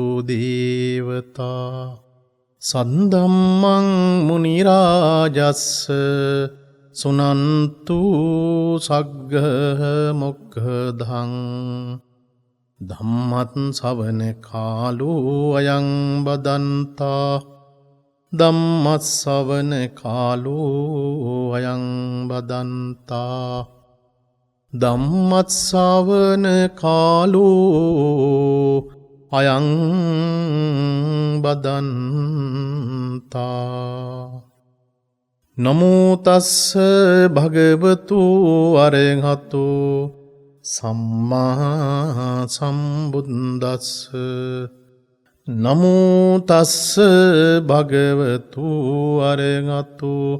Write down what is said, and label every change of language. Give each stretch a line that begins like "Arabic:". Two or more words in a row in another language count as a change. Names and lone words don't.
Pali: देवता सद्धम्मं मुनिराजस्स सुनन्तु सग्ग मुक्खदं धम्मं सवने कालो अयं बदन्ता ධම්මස්සවන කාලෝ අයං බදන්තා ධම්මස්සවන කාලෝ අයං බදන්තා නමෝ තස්ස භගවතු අරහතු සම්මා සම්බුද්දස්ස නමෝ තස්ස භගවතු අරහතු